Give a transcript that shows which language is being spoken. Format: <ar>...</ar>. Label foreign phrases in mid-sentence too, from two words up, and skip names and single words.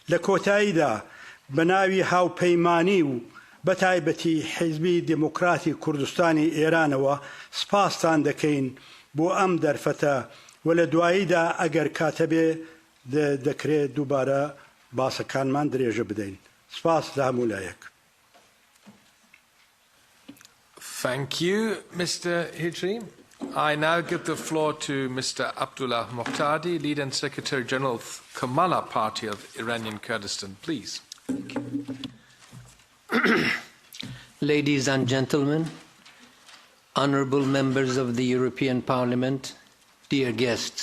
<ckb>لە کۆتاییدا بەناوی هاوپەیمانی و بەتایبەتی حیزبی دموکراتی کوردستانی ئێرانەوە سپاستان دەکەین بۆ ئەم دەرفەتە و لە دواییدا ئەگەر کاتە بێ دەکرێت دووبارە باسەکانمان درێژە بدەین. سپاس لە هەموو لایەک.</ckb> <en>Thank you, Mr. Hijri. I now give the floor to Mr. Abdullah Mohtadi, Lead and Secretary General of Kamala Party of Iranian Kurdistan. Please. Ladies and gentlemen, honourable members of the European Parliament, dear guests.</en>